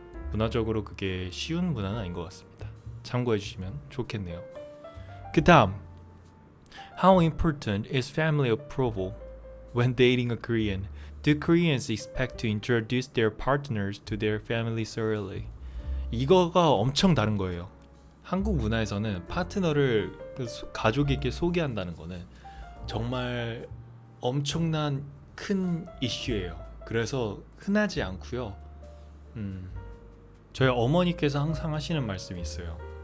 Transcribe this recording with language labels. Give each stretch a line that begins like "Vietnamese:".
Korean: 문화적으로 그게 쉬운 문화는 아닌 것 같습니다. 참고해 주시면 좋겠네요. 그 다음
English: How important is family approval when dating a Korean? Do Koreans expect to introduce their partners to their families early?
Korean: 이거가 엄청 다른 거예요. 한국 문화에서는 파트너를 가족에게 소개한다는 거는 정말 엄청난 큰 이슈예요. 그래서 흔하지 않고요. 저희 어머니께서 항상 하시는 말씀이 있어요.